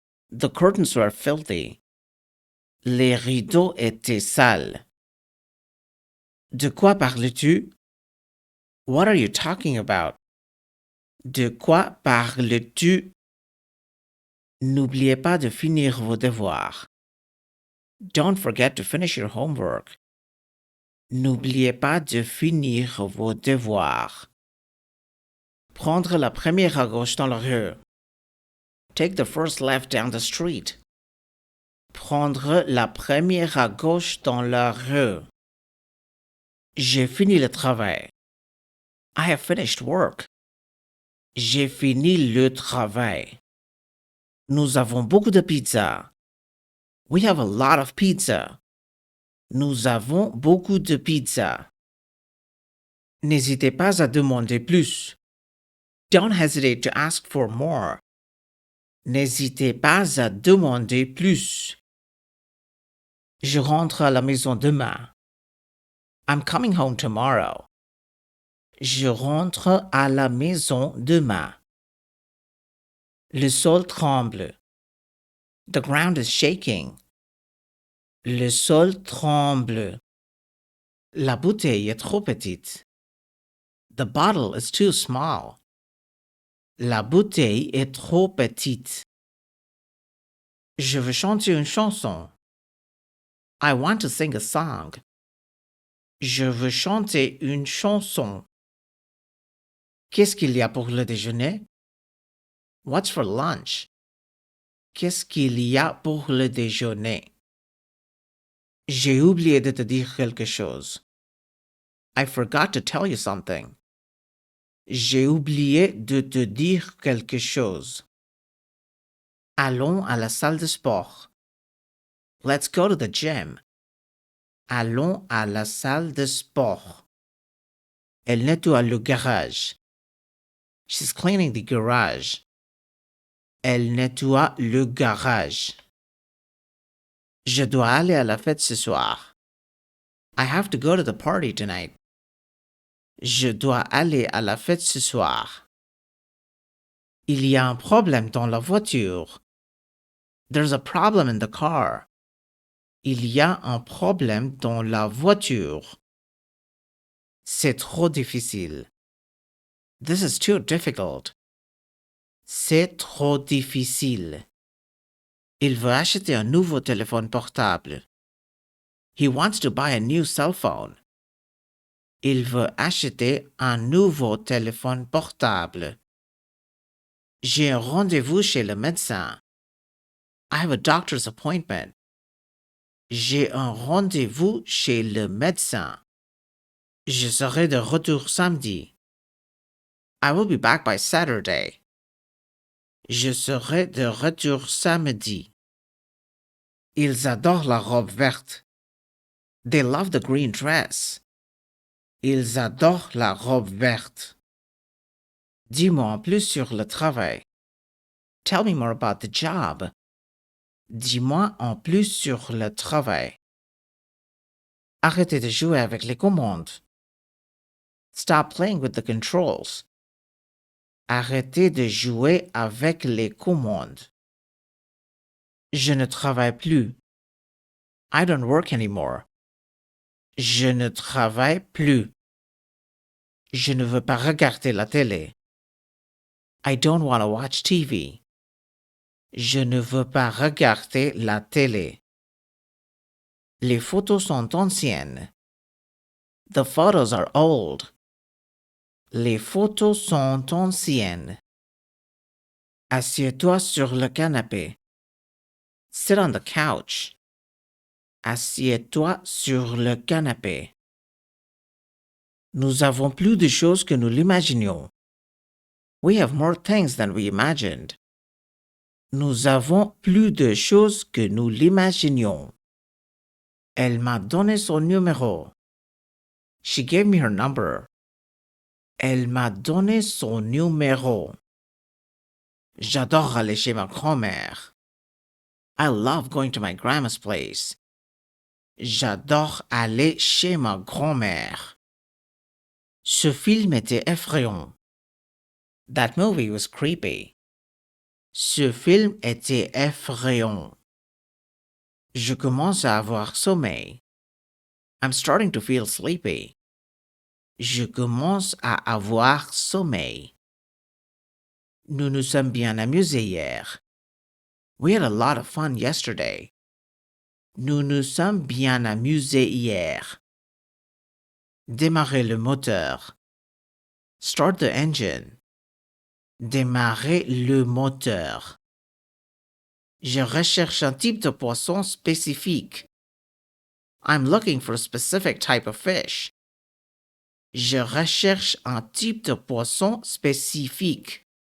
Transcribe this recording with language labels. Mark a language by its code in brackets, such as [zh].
[en] The curtains were filthy. [fr] Les rideaux étaient sales. De quoi parles-tu? [en] What are you talking about? [fr] De quoi parles-tu? N'oubliez pas de finir vos devoirs. [en] Don't forget to finish your homework. [fr] N'oubliez pas de finir vos devoirs. Prendre la première à gauche dans la rue. [en] Take the first left down the street. [fr] Prendre la première à gauche dans la rue. J'ai fini le travail. [en] I have finished work. [fr] J'ai fini le travail. Nous avons beaucoup de pizza. [en] We have a lot of pizza. [fr] Nous avons beaucoup de pizza. N'hésitez pas à demander plus. [en] Don't hesitate to ask for more. [fr] N'hésitez pas à demander plus. Je rentre à la maison demain. [en] I'm coming home tomorrow. [fr] Je rentre à la maison demain. Le sol tremble. [en] The ground is shaking. [fr] Le sol tremble. La bouteille est trop petite. [en] The bottle is too small. [fr] La bouteille est trop petite. Je veux chanter une chanson. [en] I want to sing a song. [fr] Je veux chanter une chanson. Qu'est-ce qu'il y a pour le déjeuner? [en] What's for lunch? [fr] Qu'est-ce qu'il y a pour le déjeuner? J'ai oublié de te dire quelque chose. [en] I forgot to tell you something. [fr] J'ai oublié de te dire quelque chose. Allons à la salle de sport. [en] Let's go to the gym. [fr] Allons à la salle de sport. Elle nettoie le garage. [en] She's cleaning the garage. [fr] Elle nettoie le garage. Je dois aller à la fête ce soir. [en] I have to go to the party tonight. [fr] Je dois aller à la fête ce soir. Il y a un problème dans la voiture. [en] There's a problem in the car. [fr] Il y a un problème dans la voiture. C'est trop difficile. [en] This is too difficult. [fr] C'est trop difficile. Il veut acheter un nouveau téléphone portable. [en] He wants to buy a new cell phone. [fr] Il veut acheter un nouveau téléphone portable. J'ai un rendez-vous chez le médecin. [en] I have a doctor's appointment. [fr] J'ai un rendez-vous chez le médecin. Je serai de retour samedi. [en] I will be back by Saturday. [fr] Je serai de retour samedi. Ils adorent la robe verte. [en] They love the green dress. [fr] Ils adorent la robe verte. Dis-moi en plus sur le travail. [en] Tell me more about the job. [fr] Dis-moi en plus sur le travail. Arrêtez de jouer avec les commandes. [en] Stop playing with the controls. [fr] Arrêtez de jouer avec les commandes. Je ne travaille plus. [en] I don't work anymore. [fr] Je ne travaille plus. Je ne veux pas regarder la télé. [en] I don't want to watch TV. [fr] Je ne veux pas regarder la télé. Les photos sont anciennes. [en] The photos are old. [fr] Les photos sont anciennes. Assieds-toi sur le canapé. [en] Sit on the couch. [fr] Assieds-toi sur le canapé. Nous avons plus de choses que nous l'imaginions. [en] We have more things than we imagined. [fr] Nous avons plus de choses que nous l'imaginions. Elle m'a donné son numéro. [en] She gave me her number. [fr] Elle m'a donné son numéro. J'adore aller chez ma grand-mère. [en] I love going to my grandma's place. [fr] J'adore aller chez ma grand-mère. Ce film était effrayant. [en] That movie was creepy. [fr] Ce film était effrayant. Je commence à avoir sommeil. [en] I'm starting to feel sleepy. [fr] Je commence à avoir sommeil. Nous nous sommes bien amusés hier. [en] We had a lot of fun yesterday. [fr] Nous nous sommes bien amusés hier. Démarrer le moteur. [en] Start the engine. [fr] Démarrer le moteur. Je recherche un type de poisson spécifique. [en] I'm looking for a specific type of fish. [fr] Je recherche un type de poisson spécifique.